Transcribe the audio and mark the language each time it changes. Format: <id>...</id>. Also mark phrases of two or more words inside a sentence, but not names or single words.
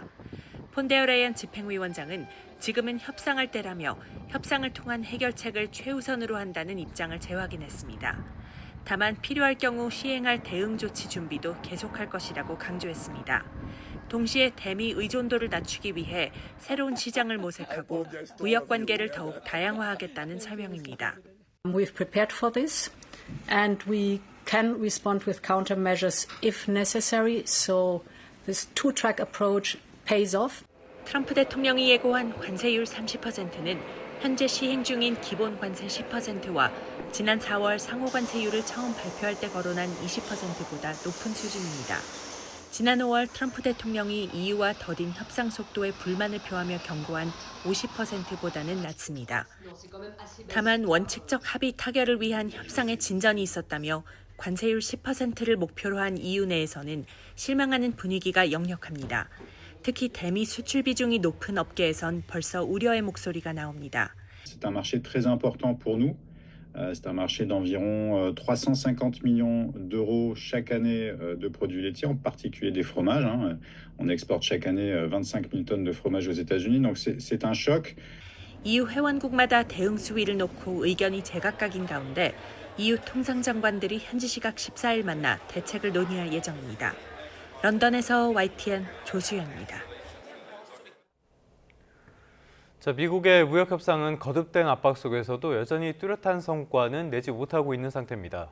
<ko>폰데어라이엔 집행위원장은 지금은 협상할 때라며 협상을 통한 해결책을 최우선으로 한다는 입장을 재확인했습니다. 다만 필요할 경우 시행할 대응 조치 준비도 계속할 것이라고 강조했습니다. 동시에 대미 의존도를 낮추기 위해 새로운 시장을 모색하고 무역 관계를 더욱 다양화하겠다는 설명입니다.</ko> <en>We've prepared for this and we can respond with countermeasures if necessary. So this two-track approach pays off.</en> <ko>트럼프 대통령이 예고한 관세율 30%는 현재 시행 중인 기본 관세 10%와 지난 4월 상호 관세율을 처음 발표할 때 거론한 20%보다 높은 수준입니다. 지난 5월 트럼프 대통령이 EU와 더딘 협상 속도에 불만을 표하며 경고한 50%보다는 낮습니다. 다만 원칙적 합의 타결을 위한 협상의 진전이 있었다며 관세율 10%를 목표로 한 EU 내에서는 실망하는 분위기가 역력합니다. 특히 대미 수출 비중이 높은 업계에선 벌써 우려의 목소리가 나옵니다.</ko> <fr>C'est un marché très important pour nous. C'est un marché d'environ 350 millions d'euros chaque année de produits laitiers, en particulier des fromages. On exporte chaque année 25 000 tonnes de fromage aux États-Unis, donc c'est un choc.</fr> <ko>EU 회원국마다 대응 수위를 놓고 의견이 제각각인 가운데 EU 통상장관들이 현지 시각 14일 만나 대책을 논의할 예정입니다. 런던에서 YTN 조수연입니다. 자, 미국의 무역 협상은 거듭된 압박 속에서도 여전히 뚜렷한 성과는 내지 못하고 있는 상태입니다.</ko>